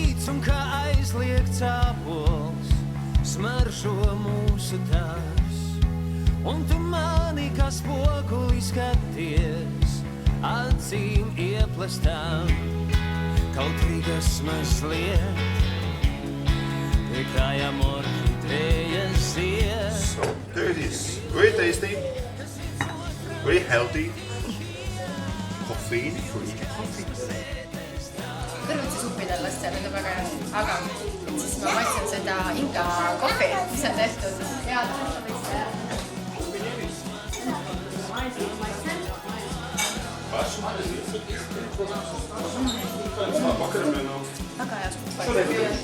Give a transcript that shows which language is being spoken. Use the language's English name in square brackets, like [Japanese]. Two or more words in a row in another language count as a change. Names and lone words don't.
[Latvian] un kā aizliegts ābols smaržo mūsu tās. Un tu mani kā spoguli skaties, acīm ieplestām, kautrīgas mazliet, pie kājām orhidējas zied. [English] So there it is. Very tasty, very healthy. Caffeine free coffee. [Estonian] Kõrvitsisupidel lastel on väga hea, aga siis ma maitsen seda Inka kohvi, mis on tehtud head. Väga hea supp.